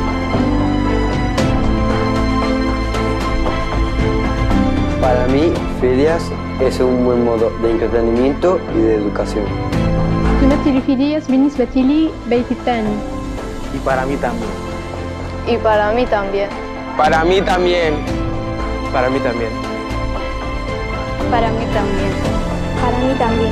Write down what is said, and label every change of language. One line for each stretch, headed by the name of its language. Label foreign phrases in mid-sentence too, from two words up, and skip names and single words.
Spanish: Para mí, Fidias es un buen modo de entretenimiento y de educación.
Arabic: تمثل فيدياس بالنسبة لي بيت الثاني.
Spanish: Y para mí también. Y para mí también. Para mí también. Para mí también. Para mí también. Para mí también.